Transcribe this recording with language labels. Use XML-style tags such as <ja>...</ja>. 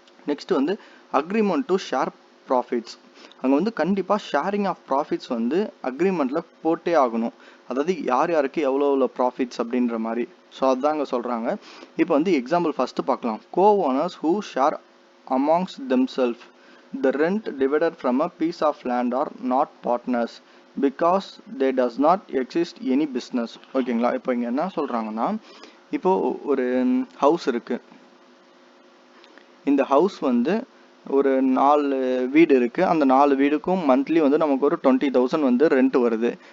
<ta>Next வந்து</ta> <en>Agreement to share profits.</en> <ta>அங்கே வந்து கண்டிப்பாக ஷேரிங் ஆஃப் ப்ராஃபிட்ஸ் வந்து அக்ரிமெண்ட்டில் போட்டே ஆகணும். அதாவது யார் யாருக்கு எவ்வளோ எவ்வளோ ப்ராஃபிட்ஸ் அப்படின்ற மாதிரி. ஸோ அதுதான் அங்கே சொல்கிறாங்க. இப்போ வந்து எக்ஸாம்பிள் ஃபஸ்ட்டு பார்க்கலாம்.</ta> <en>Co owners who share amongst themself the rent divided from a piece of land are not partners because there does not exist any business.</en> <ta>ஓகேங்களா? இப்போ இங்கே என்ன சொல்கிறாங்கன்னா, இப்போ ஒரு ஹவுஸ் இருக்கு. இந்த ஹவுஸ் வந்து ஒரு 4 வீடு இருக்கு. அந்த 4 வீடுக்கும் மந்த்லி வந்து நமக்கு ஒரு 20,000 வந்து ரெண்ட் வருது.</ta>